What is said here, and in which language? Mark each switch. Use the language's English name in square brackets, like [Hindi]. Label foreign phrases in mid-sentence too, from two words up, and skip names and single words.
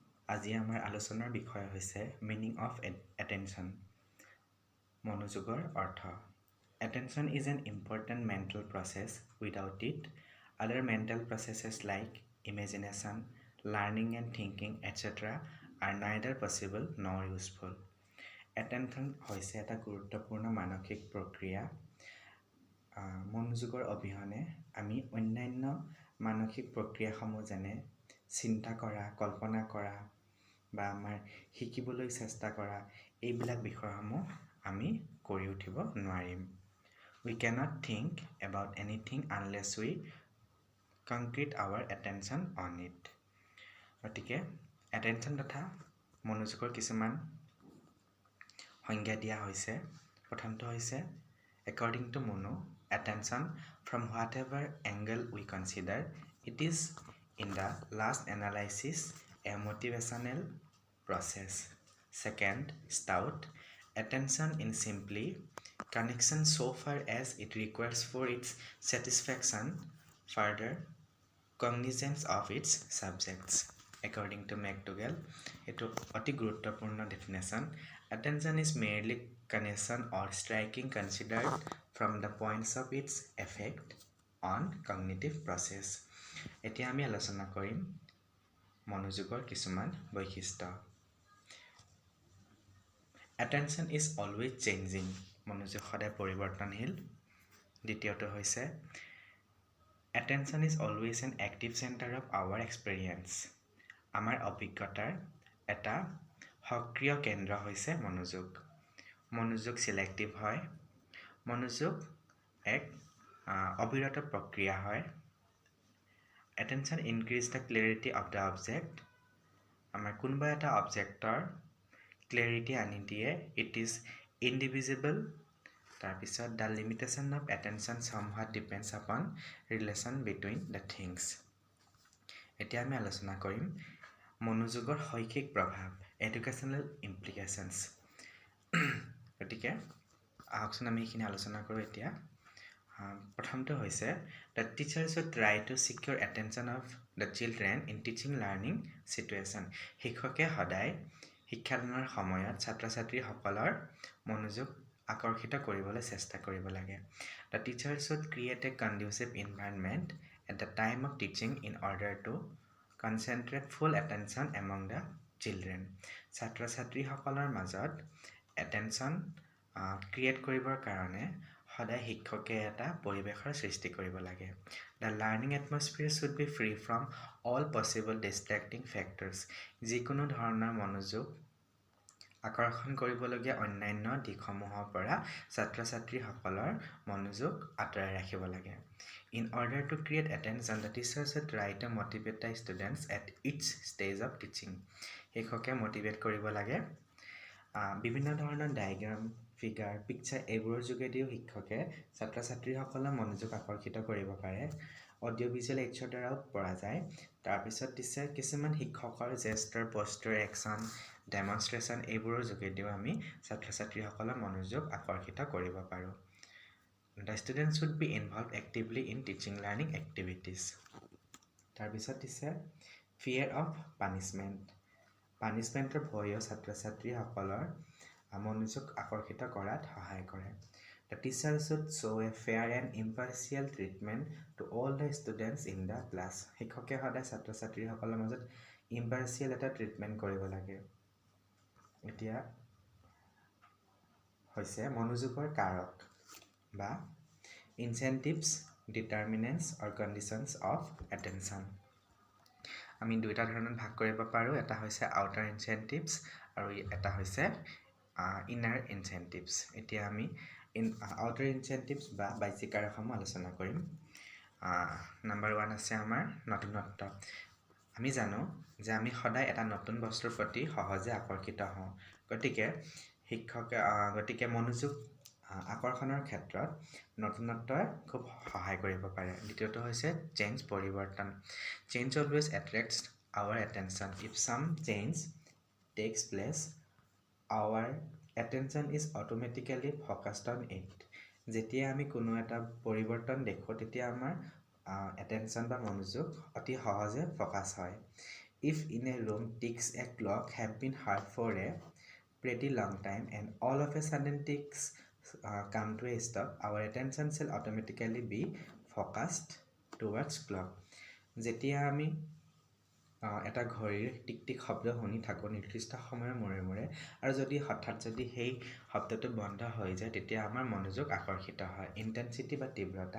[Assamese] আজি আমাৰ আলোচনাৰ বিষয় হৈছে [English] meaning of attention [Assamese] মনোযোগৰ অৰ্থ [English] Attention is an important mental process. Without it, other mental processes like imagination, learning and thinking, etc. are neither possible nor useful. [Assamese] Attention হৈছে এটা গুৰুত্বপূৰ্ণ মানসিক প্ৰক্ৰিয়া মনোযোগৰ অবিহনে আমি অন্যান্য মানসিক প্ৰক্ৰিয়াসমূহ যেনে চিন্তা কৰা, কল্পনা কৰা বা আমাৰ শিকিবলৈ চেষ্টা কৰা এইবিলাক বিষয়সমূহ আমি কৰি উঠিব নোৱাৰিম We [English] cannot think about anything unless we concrete our attention on it [Assamese] গতিকে attention তথা মনোযোগৰ কিছুমান সংজ্ঞা দিয়া হৈছে প্ৰথমটো হৈছে [English] according to Mono attention from whatever angle we consider it is in the last analysis a motivational process. Second, Stout, attention in simply connection so far as it requires for its satisfaction further cognizance of its subjects. According to McDougall, it is a guruttapurna definition. Attention is merely connection or striking considered from the points of its effect on cognitive process. [Assamese] এতিয়া আমি আলোচনা কৰিম মনোযোগৰ কিছুমান বৈশিষ্ট্য [English] Attention is always changing. [Assamese] মনোযোগ সদায় পৰিৱৰ্তনশীল দ্বিতীয়টো হৈছে [English] Attention is always an active center of our experience. [Assamese] আমাৰ অভিজ্ঞতাৰ এটা সক্ৰিয় কেন্দ্ৰ হৈছে মনোযোগ মনোযোগ সিলেক্টিভ হয় মনোযোগ এক অবিৰত প্ৰক্ৰিয়া হয় [English] Attention increase the clarity of the object. [Assamese] আমাৰ কোনোবা এটা অবজেক্টৰ clarity আনি দিয়ে [English] it is indivisible [Assamese] তাৰপিছত [English] the limitation of attention somewhat depends upon relation between the things [Assamese] এতিয়া আমি আলোচনা কৰিম মনোযোগৰ শৈক্ষিক প্ৰভাৱ [English] educational implications [Assamese] গতিকে আহকচোন আমি এইখিনি আলোচনা কৰোঁ এতিয়া প্ৰথমটো হৈছে [English] the teacher should try to secure attention of the children in teaching learning situation [Assamese] শিক্ষকে সদায় শিক্ষাদানৰ সময়ত ছাত্ৰ-ছাত্ৰীসকলৰ মনোযোগ আকৰ্ষিত কৰিবলৈ চেষ্টা কৰিব লাগে [English] The teacher should create a conducive environment at the time of teaching in order to concentrate full attention among the children [Assamese] ছাত্ৰ-ছাত্ৰীসকলৰ মাজত attention ক্ৰিয়েট কৰিবৰ কাৰণে সদায় শিক্ষকে এটা পৰিৱেশৰ সৃষ্টি কৰিব লাগে [English] The learning atmosphere should be free from all possible distracting factors [Assamese] যিকোনো ধৰণৰ মনোযোগ আকৰ্ষণ কৰিবলগীয়া অন্যান্য দিশসমূহৰ পৰা ছাত্ৰ-ছাত্ৰীসকলৰ মনোযোগ আঁতৰাই ৰাখিব লাগে [English] In order to create attention the teacher should try to motivate the students at each stage of teaching [Assamese] শিক্ষকে মোটিভেট কৰিব লাগে বিভিন্ন ধৰণৰ [English] diagram figure picture [Assamese] এইবোৰৰ যোগেদিও শিক্ষকে ছাত্ৰ-ছাত্ৰীসকলৰ মনোযোগ আকৰ্ষিত কৰিব পাৰে [English] audio visual aids [Assamese] দ্বাৰাও পৰা যায় তাৰপিছত দিছে কিছুমান শিক্ষকৰ [English] gesture posture action demonstration [Assamese] এইবোৰৰ যোগেদিও আমি ছাত্ৰ-ছাত্ৰীসকলৰ মনোযোগ আকৰ্ষিত কৰিব [English] পাৰোঁ The students should be involved actively in teaching learning activities [Assamese] তাৰপিছত দিছে [English] fear of punishment [Assamese] পানিশমেণ্টৰ ভয়ো ছাত্ৰ-ছাত্ৰীসকলৰ মনোযোগ আকৰ্ষিত কৰাত সহায় কৰে [English] The teacher should show a fair and impartial treatment to all the students in the class [Assamese] শিক্ষকে সদায় ছাত্ৰ-ছাত্ৰীসকলৰ মাজত impartial এটা ট্ৰিটমেন্ট কৰিব লাগে এতিয়া হৈছে মনোযোগৰ কাৰক বা [English] incentives determinants or conditions of attention [Assamese] আমি দুইটা ধৰণত ভাগ কৰিব পাৰো এটা হৈছে [English] outer incentives [Assamese] আৰু এটা হৈছে [English] inner incentives [Assamese] এতিয়া আমি [English] outer incentives [Assamese] বা বাহ্যিক কাৰকসমূহ আলোচনা কৰিম নাম্বাৰ 1 আছে আমাৰ নতুনত্ব আমি জানো যে আমি সদায় এটা নতুন বস্তুৰ প্ৰতি সহজে আকৰ্ষিত হওঁ গতিকে মনোযোগ আকৰ্ষণৰ ক্ষেত্ৰত নতুনত্বই খুব সহায় কৰিব পাৰে দ্বিতীয়টো হৈছে চেঞ্জ পৰিৱৰ্তন [English] Change always attracts our attention. If some change takes place, our attention is automatically focused on it. [Assamese] যেতিয়া আমি কোনো এটা পৰিৱৰ্তন দেখো তেতিয়া আমাৰ attention বা মনোযোগ অতি সহজে ফোকাস হয় [English] If in a room ticks a clock have been heard for a pretty long time and all of a sudden ticks come to a stop, our attention shall automatically be focused towards clock. [Assamese] যেতিয়া আমি এটা ঘড়ীৰ টিক টিক শব্দ শুনি থাকোঁ নিৰ্দিষ্ট সময়ৰ মূৰে মূৰে আৰু যদি হঠাৎ যদি সেই শব্দটো বন্ধ হৈ যায় তেতিয়া আমাৰ মনোযোগ আকৰ্ষিত হয় ইণ্টেনচিটি বা তীব্ৰতা